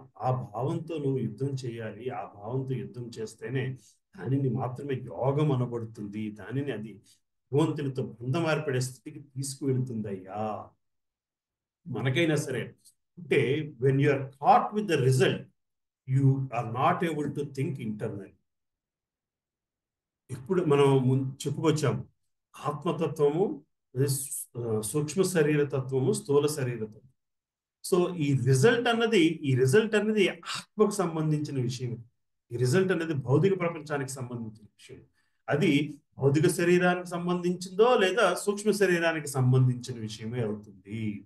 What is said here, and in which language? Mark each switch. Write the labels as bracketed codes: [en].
[te] ఆ భావంతో నువ్వు యుద్ధం చేయాలి. ఆ భావంతో యుద్ధం చేస్తేనే దానిని మాత్రమే యోగం అనబడుతుంది. దానిని అది భగవంతునితో బంధం ఏర్పడే స్థితికి తీసుకువెళ్తుందయ్యా. మనకైనా సరే అంటే [en] when you are caught with the result, you are not able to think internally. [te] ఇప్పుడు మనం చెప్పుకొచ్చాము, ఆత్మతత్వము, సూక్ష్మ శరీర తత్వము, స్థూల శరీర తత్వం. సో ఈ రిజల్ట్ అన్నది ఆత్మకు సంబంధించిన విషయం. ఈ రిజల్ట్ అనేది భౌతిక ప్రపంచానికి సంబంధించిన విషయం. అది భౌతిక శరీరానికి సంబంధించిందో లేదా సూక్ష్మ శరీరానికి సంబంధించిన విషయమే అవుతుంది.